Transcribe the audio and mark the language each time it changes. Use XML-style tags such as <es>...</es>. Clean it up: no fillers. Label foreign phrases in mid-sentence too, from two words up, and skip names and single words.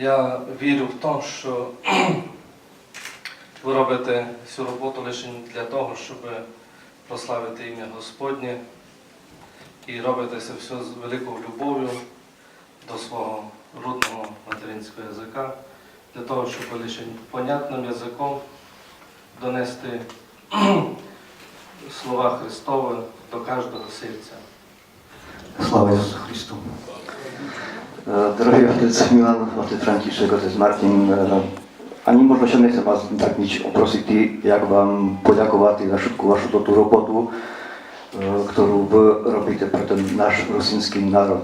<rue>Я вірю в те, що ви робите цю роботу лише для того, щоб прославити ім'я Господнє і робите це все з великою любов'ю до свого рідного материнського язика, для того, щоб лише понятним язиком донести слова Христові до кожного серця.</rue> <sk>Sláva Jezusu Christu. Drogi otec Milan, otec František, otec Martin, ani možno še nechcem vás tak nič oprosiť, jak vám poďakovať za všetku vašu tú robotu, ktorú vy robíte pre ten náš rusínsky národ.</sk>